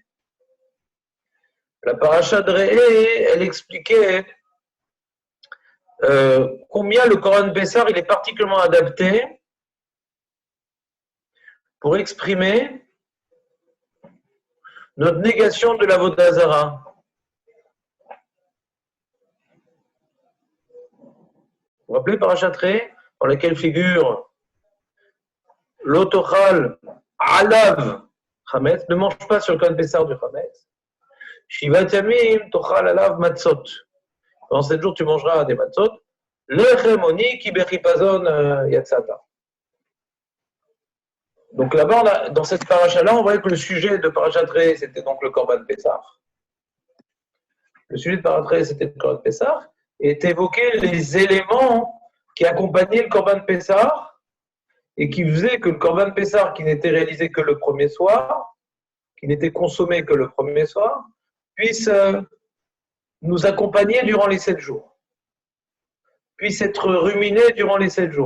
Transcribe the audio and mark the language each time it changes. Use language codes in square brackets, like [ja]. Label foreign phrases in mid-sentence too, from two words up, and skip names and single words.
[fr] La paracha de Re'eh, elle expliquait combien le [he] קרבן פסח [fr] il est particulièrement adapté pour exprimer notre négation de l' [he] עבודה זרה. [fr] Vous vous rappelez [he] פרשת ראה, [fr] dans laquelle figure [he] לא תאכל עליו חמץ, [fr] ne mange pas sur le [he] קרבן פסח [fr] du chametz. [he] שבעת ימים תאכל עליו מצות. [fr] Pendant 7 jours, tu mangeras des matzot. [he] לחם עוני כי בחפזון יצאת. [fr] Donc là-bas, dans cette paracha-là, on voyait que le sujet de [he] פרשת ראה, [fr] c'était donc le [he] קרבן פסח. [fr] Le sujet de [he] פרשת ראה, [fr] c'était le [he] קרבן פסח. [fr] Et évoqué les éléments qui accompagnaient le [he] קרבן פסח [fr] et qui faisaient que le [he] קרבן פסח, [fr] qui n'était réalisé que le premier soir, qui n'était consommé que le premier soir, puisse nous accompagner durant les 7 jours, puisse être ruminé durant les 7 jours.